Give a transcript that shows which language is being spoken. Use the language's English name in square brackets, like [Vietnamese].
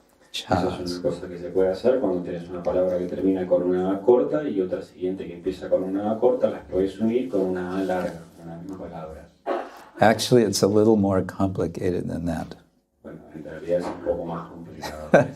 [Spanish] Eso es una cosa que se puede hacer cuando tienes una palabra que termina con una A corta y otra siguiente que empieza con una A corta, las puedes unir con una A larga, una misma palabra. [English] Actually, it's a little more complicated than that. [Spanish] Bueno, en realidad es un poco más complicado.